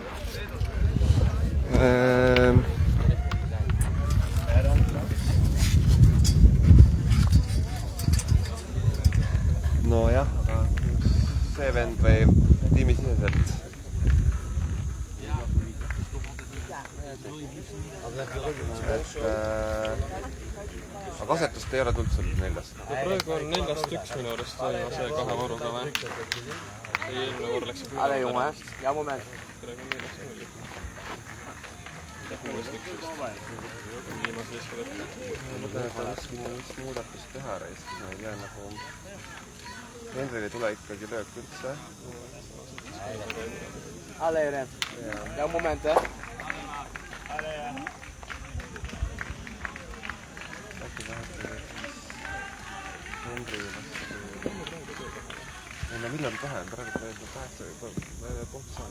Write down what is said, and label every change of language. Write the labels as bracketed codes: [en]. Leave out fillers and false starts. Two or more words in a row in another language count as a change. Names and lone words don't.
[et] No jah, aga see vend või tiimisiseselt. Aga asetust ei ole tulnud sul 4. Praegu on 4-1 minu arust viimase 2 vooruga või? Eelmine voor läks [nl] Allee jongen, jouw moment. [et] praegu on 4-1. Viimase viska võtta. Ma mõtlen, et oleks muudatust teha reist, ma ei tea nagu... Hendril ei tule ikkagi löök üldse. [nl] Allee Ren, jouw moment hè. [et] Äkki vahetada Hendri vastu. Ei no millal tahe on, praegu ta juba 8 punkti saanud.